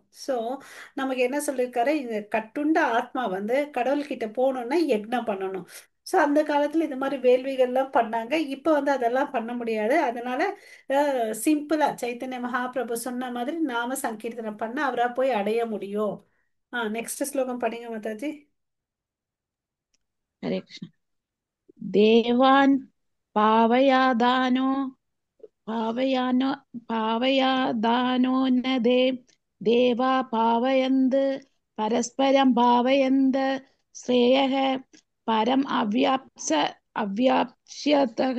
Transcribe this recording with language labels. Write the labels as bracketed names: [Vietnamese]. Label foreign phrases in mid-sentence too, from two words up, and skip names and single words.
[Tamil] ஸோ நமக்கு என்ன சொல்லியிருக்காரு, இந்த கட்டுண்ட ஆத்மா வந்து கடவுள்கிட்ட போகணும்னா யக்னம் பண்ணணும். ஸோ அந்த காலத்துல இந்த மாதிரி வேள்விகள்லாம் பண்ணாங்க. இப்போ வந்து அதெல்லாம் பண்ண முடியாது. அதனால சிம்பிளா சைத்தன்ய மகாபிரபு சொன்ன மாதிரி நாம சங்கீர்த்தனம் பண்ண அவரா போய் அடைய முடியும். நெக்ஸ்ட் ஸ்லோகம் படிங்க மாதாஜி. [Hindi] हरे कृष्ण। [Sanskrit] देवान् पावयादानो पावयानो पावयादानो न देवा पावयन्द परस्परं पावयन्द श्रेयः परम अव्याप्स्यतः।